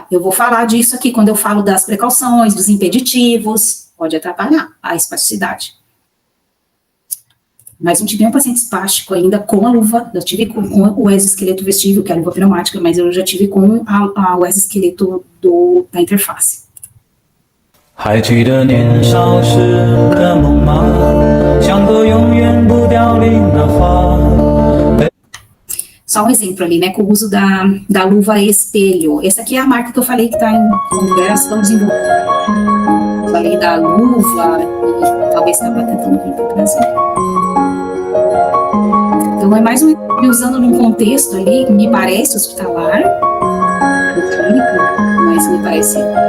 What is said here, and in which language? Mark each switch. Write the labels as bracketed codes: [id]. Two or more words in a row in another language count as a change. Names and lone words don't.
[pt] Eu vou falar disso aqui quando eu falo das precauções, dos impeditivos, pode atrapalhar a espasticidade. Mas não tive um paciente espástico ainda com a luva, eu tive com o exoesqueleto vestível, que é a luva pneumática, mas eu já tive com o exoesqueleto da interface. [zh] 还记得年少时的梦吗？像个永远不凋零的花。 [pt] Só um exemplo ali, né, com o uso da luva espelho. Essa aqui é a marca que eu falei que está em conversa, estamos desenvolvendo. Falei da luva, e talvez estava tentando vir para o Brasil. Então, é mais usando num contexto ali, que me parece hospitalar, clínico, mas me parece.